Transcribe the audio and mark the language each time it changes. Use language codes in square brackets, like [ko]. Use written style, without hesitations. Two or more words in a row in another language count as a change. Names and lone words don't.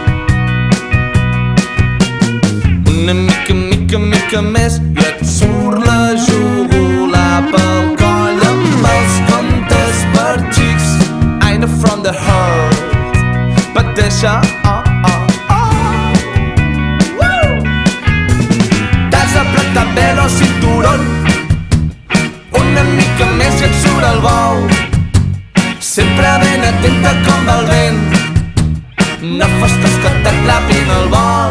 [ca] Una mica més i et surt la jugular pel coll amb els contes per xics, Aina [en] from the heart, [ca] pateixes. T'has apretat bé el cinturón, una mica més i et surt el bou, sempre ben atenta com va el vent, no fos cas que t'atrapin el vol.